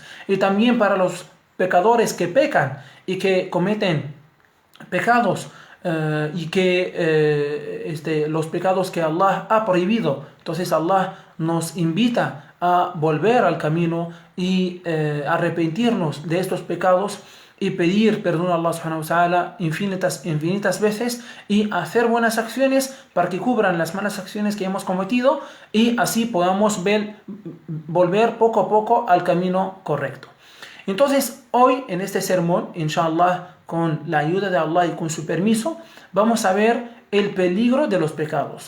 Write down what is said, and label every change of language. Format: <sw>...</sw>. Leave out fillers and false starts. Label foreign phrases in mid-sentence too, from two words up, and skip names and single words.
<es>Y también para los pecadores que pecan y que cometen pecados y que los pecados que Allah ha prohibido. Entonces Allah nos invita a volver al camino y arrepentirnos de estos pecados y pedir perdón a Allah</es> <ar>سبحانه وتعالى</ar> <es>infinitas veces y hacer buenas acciones para que cubran las malas acciones que hemos cometido y así podamos volver poco a poco al camino correcto. Entonces hoy en este sermón, inshallah, con la ayuda de Allah y con su permiso, vamos a ver el peligro de los pecados.</es>